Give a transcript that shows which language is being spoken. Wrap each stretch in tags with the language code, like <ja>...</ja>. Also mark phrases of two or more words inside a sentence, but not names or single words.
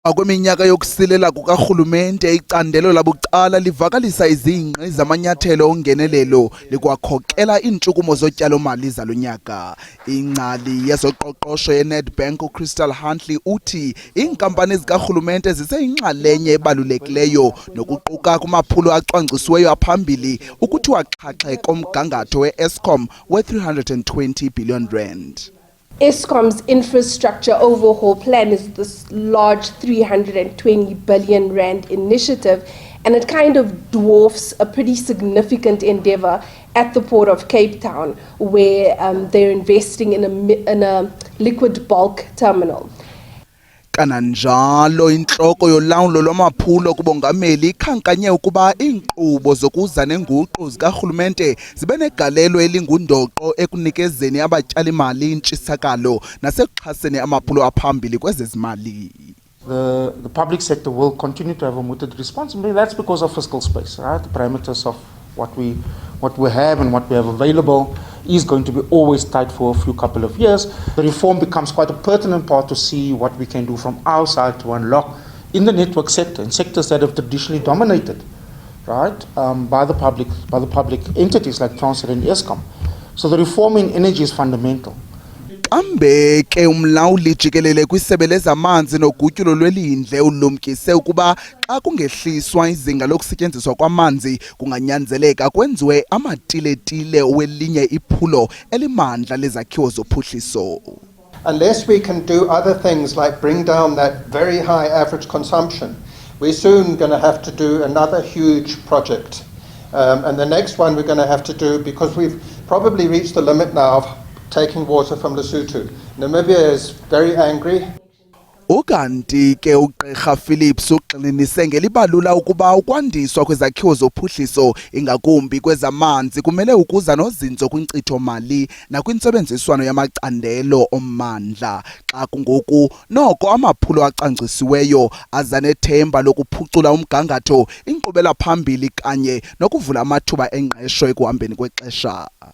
<xh>Kweminyaka yokusilela kukarhulumente icandelo labucala livakalisa izingqi zamanyathelo ongenelelo likwakhokela iintshukumo zotyalo-mali zalo nyaka. Ingcali yezoqoqosho yeNedbank uCrystal Huntley uthi iinkampani zikarhulumente ziseyinxalenye ebalulekileyo nokuquka kumaphulo acwangcisiweyo aphambili ukuthi waxhaxhe komgangatho we-Eskom we-R320 billion.</xh> <en>Eskom's infrastructure overhaul plan is this large 320 billion rand initiative, and it kind of dwarfs a pretty significant endeavor at the Port of Cape Town, where they're investing in a liquid bulk terminal.</en> <xh>Kananjalo inhloko yolawulo lwamaphulo kubongameli ikhankanye ukuba iinkqubo zokuza nenguqu zikarhulumente zibe negalelo elingundoqo ekunikezeni abatyali-mali intshisakalo nasekuxhaseni amaphulo aphambili kwezezimali.</xh> <en>The public sector will continue to have a mooted responsibility. That's because of fiscal space, right? The parameters of what we have and what we have available is going to be always tight for a few couple of years. The reform becomes quite a pertinent part to see what we can do from our side to unlock in the network sector, in sectors that have traditionally dominated, right, by the public entities like Transnet and Eskom. So the reform in energy is fundamental.</en> <xh>Ambeke umlawuli jikelele kwisebe lezamanzi nogutyulo lwelindle ulumkise ukuba xa kungehliswa izinga lokusetyenziswa kwamanzi kunganyanzeleka kwenziwe amatiletile welinye iphulo elimandla lezakhiwo zophuhliso.</xh> <en>Unless we can do other things like bring down that very high average consumption, we're soon going to have to do another huge project. And the next one we're going to have to do, because we've probably reached the limit now of taking water from Lesotho. Namibia is very angry.</en> <xh>Ukanti ke uGqirha Phillips ugxininise ngelibalula ukuba ukwandiswa kwezakhiwo zophuhliso ingakumbi kwezamanzi kumele ukuza nozinzo kwinkcitho mali nakwintsebenziswano yamacandelo ommandla xa kungoku noko amaphulo acwangcisiweyo aza nethemba lokuphucula umgangatho inkqubela phambili kanye nokuvula amathuba engqesho ekuhambeni kwexesha.</xh>